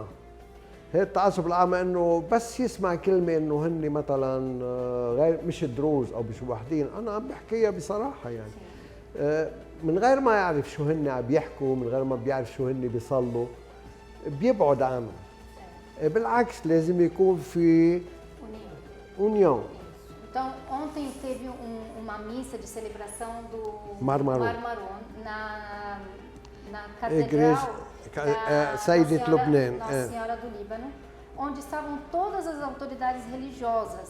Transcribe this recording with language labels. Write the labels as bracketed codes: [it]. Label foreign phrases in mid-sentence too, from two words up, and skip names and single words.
[ar] هي التعصب الأعمى إنه بس يسمع كلمة إنه هن مثلا غير مش دروز أو مش وحدين، أنا عم بحكيها بصراحة يعني. من غير ما يعرف شو هن عم يحكوا، من غير ما بيعرف شو هن بيصلوا، بيبعد عنهم. بالعكس لازم يكون في união. [pt] Então, ontem teve uma missa de celebração do Marmaron na catedral da Saídet Lubnan, Nossa Senhora do Líbano, onde estavam todas as autoridades religiosas.